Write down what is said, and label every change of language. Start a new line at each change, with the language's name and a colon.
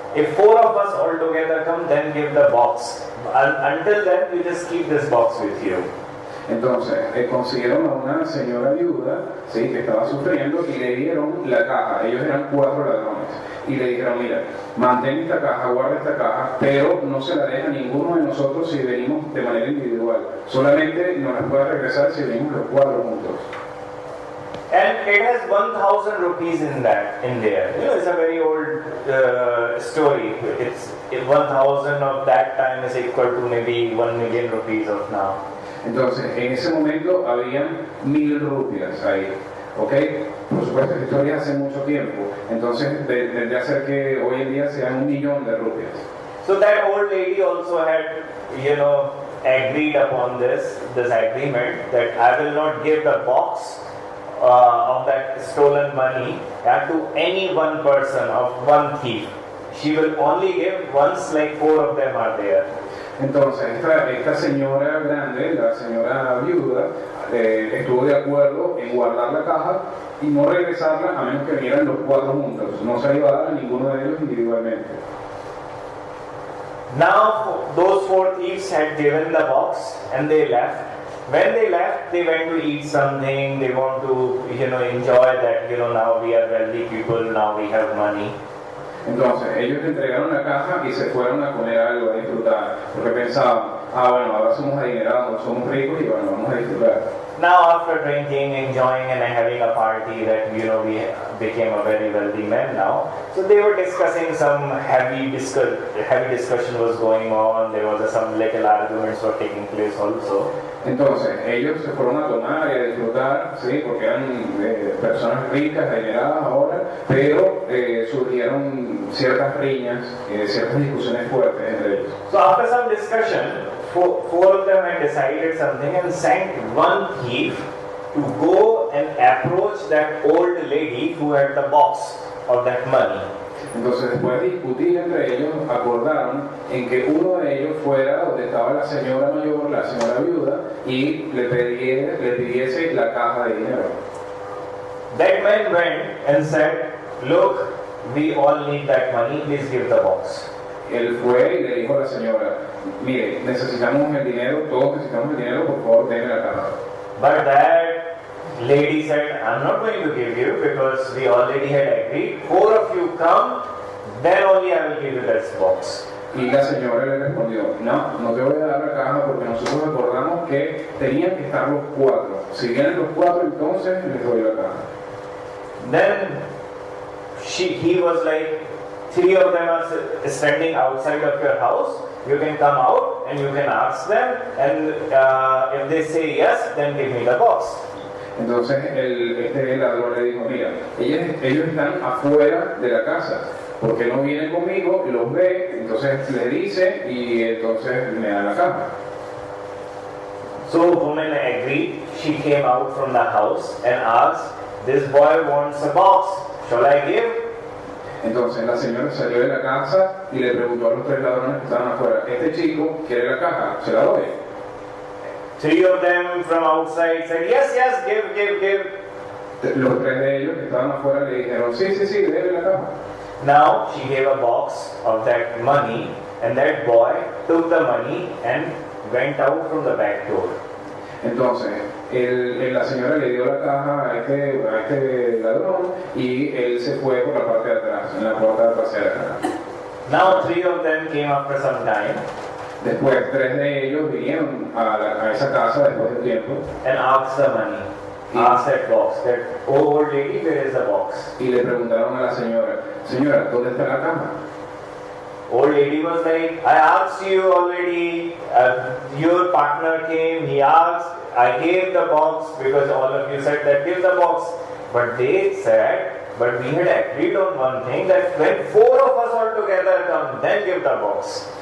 English: If 4 of us all together come, then give the box. Until then, you just keep this box with you.
Spanish: Entonces, consiguieron a una señora viuda, ¿sí? Que estaba sufriendo y le dieron la caja. Ellos eran 4 ladrones. Y le dijeron, mira, mantén esta caja, guarda esta caja, pero no se la deja a ninguno de nosotros si venimos de manera individual. Solamente nos las puede regresar si venimos los 4 juntos.
English: And it has 1,000 rupees in there. It's a very old story. It's 1,000 of that time is equal to maybe 1 million rupees of now.
Spanish: Entonces, en ese momento habían 1,000 rupias ahí, ¿ok? Por supuesto, esta historia hace mucho tiempo. Entonces, tendría que ser que hoy en día sean 1,000,000 de rupias.
English: So that old lady also had, agreed upon this agreement that I will not give the box of that stolen money to any one person, of one thief. She will only give once, like 4 of them are there.
Spanish: Entonces, esta señora grande, la señora viuda, estuvo de acuerdo en guardar la caja y no regresarla a menos que vinieran los 4 juntos. No se iba a dar a ninguno de ellos individualmente.
English: Now, those 4 thieves had given the box and they left. When they left, they went to eat something. They want to, enjoy that. Now we are wealthy people. Now we have money.
Spanish: Entonces, ellos le entregaron la caja y se fueron a comer algo, a disfrutar, porque pensaban, bueno, ahora somos adinerados, somos ricos y bueno, vamos a disfrutar.
English: Now, after drinking, enjoying, and having a party, that we became a very wealthy man now. So they were discussing some heavy discussion was going on. There was some little arguments were taking place also.
Spanish: Entonces, ellos se fueron a tomar y a disfrutar, sí, porque eran personas ricas, adineradas ahora, pero surgieron ciertas riñas, ciertas discusiones fuertes entre ellos.
English: So after some discussion, four of them had decided something and sent one thief to go and approach that old lady who had the box of that money.
Spanish: Entonces, después de discutir entre ellos, acordaron en que uno de ellos fuera donde estaba la señora mayor, la señora viuda, y le pidiese la caja de dinero.
English: That man went and said, "Look, we all need that money, please give the box."
Spanish: Él fue y le dijo a la señora, mire, necesitamos el dinero, todos necesitamos el dinero, por favor, denme la caja.
English: But that lady said, "I'm not going to give you because we already had agreed. 4 of you come, then only I will give you that box."
Spanish: Y la señora le respondió, no te voy a dar la caja porque nosotros acordamos que tenían que estar los 4. Si vienen los 4, entonces les doy la caja.
English: Then he was like, 3 of them are standing outside of your house. You can come out and you can ask them, and if they say yes, then give me the box.
Spanish: Entonces este ladrón le dijo, mira, ellos están afuera de la casa, porque no vienen conmigo, los ve, entonces le dice y entonces me da la caja.
English: So the woman agreed. She came out from the house and asked, "This boy wants a box. Shall I give?"
Spanish: Entonces la señora salió de la casa y le preguntó a los 3 ladrones que estaban afuera, este chico quiere la caja, ¿se la doy?
English: 3 of them from outside said, "Yes, give."
Spanish: Los 3 de ellos que estaban afuera le dijeron, sí, déle la caja.
English: Now she gave a box of that money, and that boy took the money and went out from the back door.
Spanish: Entonces, la señora le dio la caja a este ladrón y él se fue por la parte de atrás, en la puerta trasera.
English: Now 3 of them came after some time.
Spanish: Después 3 de ellos vinieron a esa casa después de tiempo.
English: And asked the money. Asked that box. That old lady, where is the box?
Spanish: Y le preguntaron a la señora, ¿dónde está la caja?
English: Old lady was like, "I asked you already. Your partner came. He asked. I gave the box because all of you said that give the box. But they said, but we had agreed on one thing that when 4 of us all together come, then give the box."